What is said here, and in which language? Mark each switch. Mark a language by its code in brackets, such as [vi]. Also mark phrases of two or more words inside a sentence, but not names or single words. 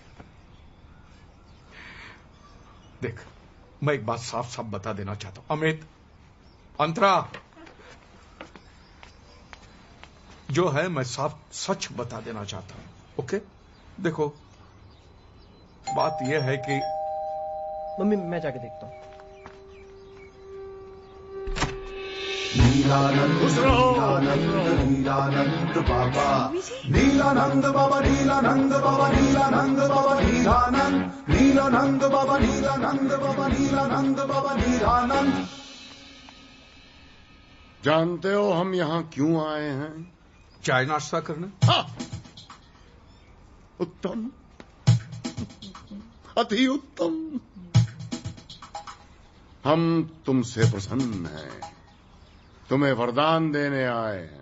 [hi] देख, मैं एक बात साफ साफ बता देना चाहता हूं। अमित, अंतरा, जो है मैं साफ सच बता देना चाहता हूं। ओके? देखो, बात यह है कि मम्मी, मैं जाके देखता हूँ। नीलानंद नीलानंद बाबा, नीलानंद बाबा, नीलानंद बाबा, नीलानंद बाबा, नीलानंद, नीलानंद बाबा, नीलानंद बाबा, नीलानंद बाबा, नीलानंद। जानते हो हम यहाँ क्यों आए हैं? चाय नाश्ता करने। उत्तम, अति उत्तम। हम तुमसे प्रसन्न हैं, तुम्हें वरदान देने आए हैं।